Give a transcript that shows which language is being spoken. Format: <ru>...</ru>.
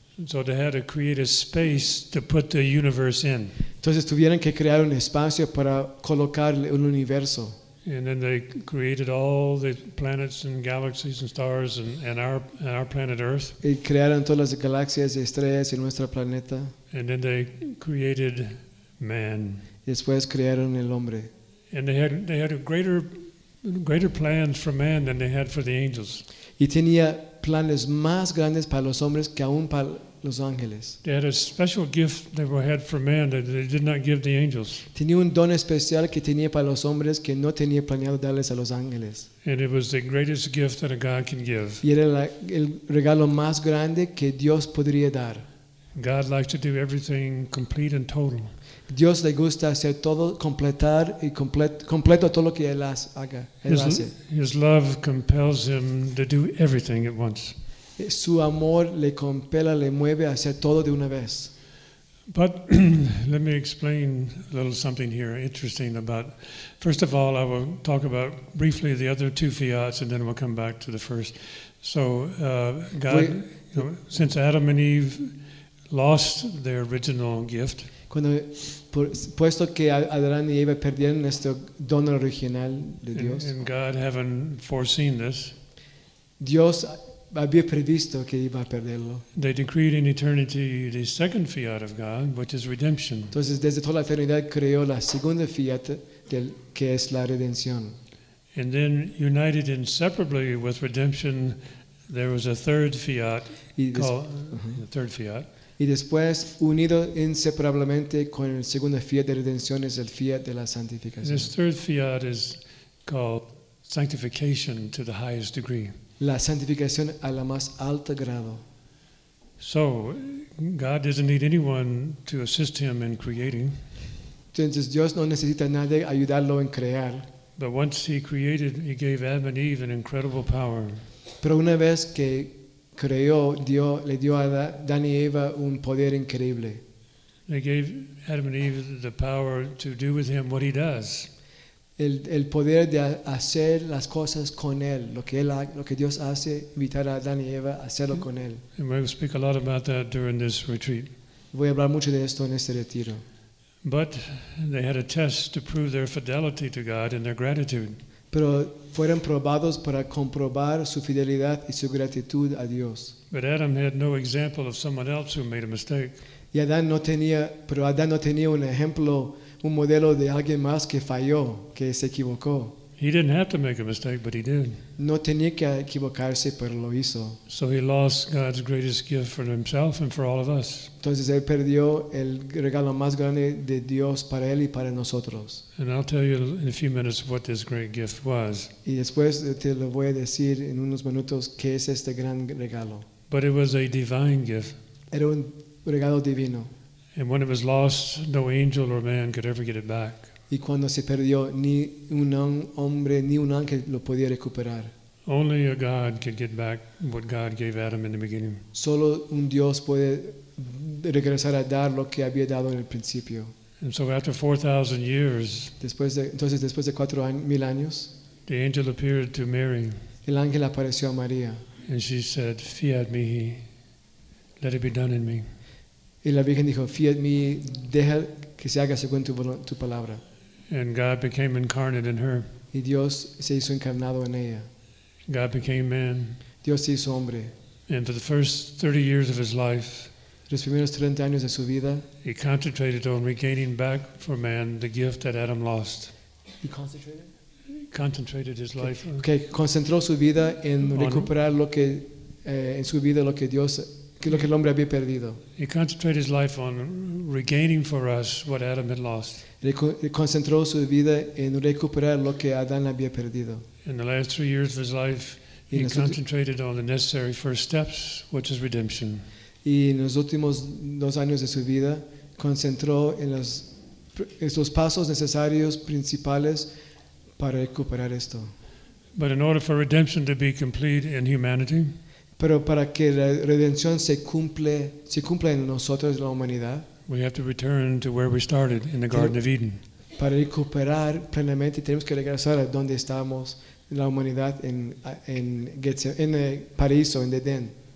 <en>So they had to create a space to put the universe in.</en> <es>Entonces tuvieron que crear un espacio para colocar el universo.</es> <en>And then they created all the planets and galaxies and stars and our planet Earth.</en> <es>Y crearon todas las galaxias y estrellas y nuestro planeta.</es> <en>And then they created man.</en> <es>Y después crearon el hombre.</es> <en>And they had a greater plans for man than they had for the angels.</en> <es>Y tenía planes más grandes para los hombres que aún para Los Ángeles.</es> <en>They had a special gift they had for man that they did not give the angels.</en> <es>Tenía un don especial que tenía para los hombres que no tenía planeado darles a los ángeles.</es> <en>And it was the greatest gift that a God can give.</en> <es>Y era el regalo más grande que Dios podría dar.</es> <en>God likes to do everything complete and total.</en> <es>Dios le gusta hacer todo, completar y completo todo lo que él haga.</es> <en>His love compels him to do everything at once.</en> <es>Su amor le compela, le mueve a hacer todo de una vez.</es> <en>But let me explain a little something here interesting about. First of all, I will talk about briefly the other two fiats, and then we'll come back to the first. So God, since Adam and Eve lost their original gift.</en> <es>Cuando, puesto que Adán y Eva perdieron este don original de Dios.</es> <en>And God having foreseen this.</en> <es>Dios había previsto que iba a perderlo.</es> <en>They decreed in eternity the second fiat of God, which is redemption.</en> <es>Entonces, desde toda la eternidad creó la segunda fiat que es la redención.</es> <en>And then, united inseparably with redemption, there was a third fiat called the third fiat.</en> <es>Y después, unido inseparablemente con el segundo fiat de redención, es el fiat de la santificación.</es> <en>This third fiat is called sanctification to the highest degree.</en> <es>La santificación a la más alta grado.</es> <en>So, God doesn't need anyone to assist him in creating.</en> <es>Entonces, Dios no necesita a nadie ayudarlo en crear.</es> <en>But once he created, he gave Adam and Eve an incredible power.</en> <es>Pero una vez que creó, le dio a Adán y Eva un poder increíble.</es> <en>They gave Adam and Eve the power to do with him what he does.</en> <es>El poder de hacer las cosas con él, lo que Dios hace, invitar a Adán y Eva a hacerlo con él.</es> <en>And we will speak a lot about that during this retreat.</en> <es>Voy a hablar mucho de esto en este retiro.</es> <en>But they had a test to prove their fidelity to God and their gratitude.</en> <es>Pero fueron probados para comprobar su fidelidad y su gratitud a Dios.</es> <en>But Adam had no example of someone else who made a mistake.</en> <es>Y Adán no tenía, pero Adán no tenía un ejemplo, un modelo de alguien más que falló, que se equivocó.</es> <en>He didn't have to make a mistake, but he did.</en> <es>No tenía que equivocarse, pero lo hizo.</es> <en>So he lost God's greatest gift for himself and for all of us.</en> <es>Entonces él perdió el regalo más grande de Dios para él y para nosotros.</es> <en>And I'll tell you in a few minutes what this great gift was.</en> <es>Y después te lo voy a decir en unos minutos qué es este gran regalo.</es> <en>But it was a divine gift.</en> <es>Era un regalo divino.</es> <en>And when it was lost, no angel or man could ever get it back.</en> <es>Y cuando se perdió, ni un hombre ni un ángel lo podía recuperar.</es> <en>Only a God could get back what God gave Adam in the beginning.</en> <es>Solo un Dios puede regresar a dar lo que había dado en el principio.</es> <en>And so after 4,000 years,</en> <es>después de 4,000 años,</es> <en>the angel appeared to Mary.</en> <es>El ángel apareció a María.</es> <en>And she said,</en> <la>"Fiat mihi,</la> <en>let it be done in me."</en> <es>Y la Virgen dijo,</es> <la>"Fiat mihi,</la> <es>deja que se haga según tu palabra."</es> <en>And God became incarnate in her.</en> <es>Y Dios se hizo encarnado en ella.</es> <en>God became man.</en> <es>Dios se hizo hombre.</es> <en>And for the first 30 years of his life,</en> <es>los primeros 30 años de su vida,</es> <en>he concentrated on regaining back for man the gift that Adam lost. He concentrated? Concentrated his life.</en> <es>Okay, concentró su vida en recuperar lo que en su vida lo que Dios lo que el hombre había perdido.</es> <en>He concentrated his life on regaining for us what Adam had lost.</en> <es>Concentró su vida en recuperar lo que Adán había perdido.</es> <en>In the last 3 years of his life, he concentrated on the necessary first steps, which is redemption.</en> <es>Y en los últimos 2 años de su vida, concentró en esos pasos necesarios principales para recuperar esto.</es> <en>But in order for redemption to be complete in humanity,</en> <es>pero para que la redención se cumpla en nosotros, la humanidad,</es> <en>we have to return to where we started in the Garden of Eden.</en> <es>Para recuperar plenamente, tenemos que regresar a donde estábamos, la humanidad, en el paraíso, en Edén.</es>